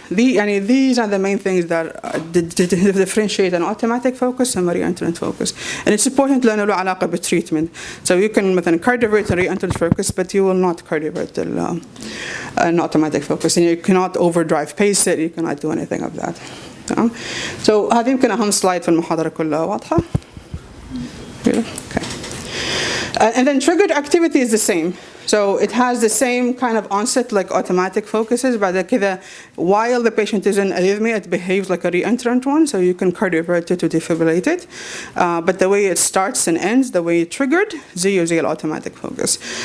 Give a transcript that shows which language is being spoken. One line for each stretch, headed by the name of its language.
English: These are the main things that differentiate an automatic focus and a re-entrant focus. And it's important
Arabic: لأنه له علاقة
English: بالtreatment. So you can مثلا cardiovert a re-entrant focus, but you will not cardiovert an automatic focus. And you cannot overdrive pace it. You cannot do anything of that.
Arabic: So هذه يمكن أهم slide في المحاضرة كلها. واضحة? Okay.
English: And then triggered activity is the same. So it has the same kind of onset like automatic focuses, but while the patient is in arrhythmia, it behaves like a re-entrant one, so you can cardiovert it to defibrillate it. But the way it starts and ends, the way it triggered, زي automatic focus.